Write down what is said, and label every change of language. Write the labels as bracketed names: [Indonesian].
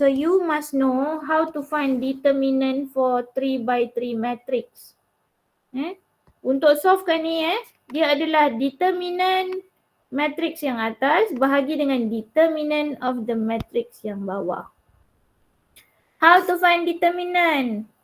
[English] So you must know how to find determinant for 3 by 3 matrix. [Malay] Untuk solvekan ni dia adalah determinant matrix yang atas bahagi dengan determinant of the matrix yang bawah. [English] How to find determinant?